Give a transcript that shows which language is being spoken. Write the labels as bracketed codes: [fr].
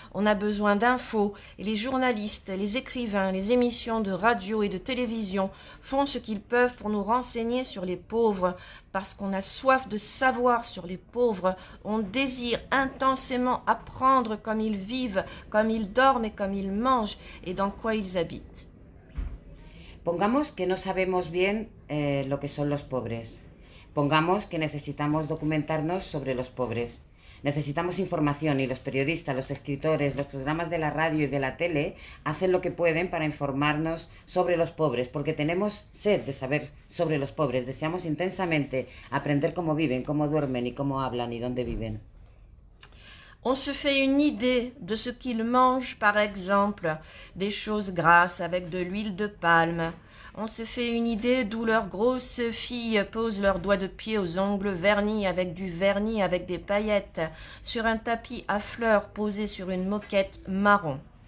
[fr] On a besoin d'infos. Et les journalistes, les écrivains, les émissions de radio et de télévision font ce qu'ils peuvent pour nous renseigner sur les pauvres. Parce qu'on a soif de savoir sur les pauvres. On désire intensément apprendre comme ils vivent, comme ils dorment et comme ils mangent et dans quoi ils habitent. [es] Pongamos que no sabemos bien lo que son los pobres. Pongamos que necesitamos documentarnos sobre los pobres. Necesitamos información y los periodistas, los escritores, los programas de la radio y de la tele hacen lo que pueden para informarnos sobre los pobres, porque tenemos sed de saber sobre los pobres. Deseamos intensamente aprender cómo viven, cómo duermen y cómo hablan y dónde viven. [fr] On se fait une idée de ce qu'ils mangent, par exemple, des choses grasses avec de l'huile de palme. On se fait une idée d'où leurs grosses filles posent leurs doigts de pied aux ongles vernis avec du vernis avec des paillettes sur un tapis à fleurs posé sur une moquette marron.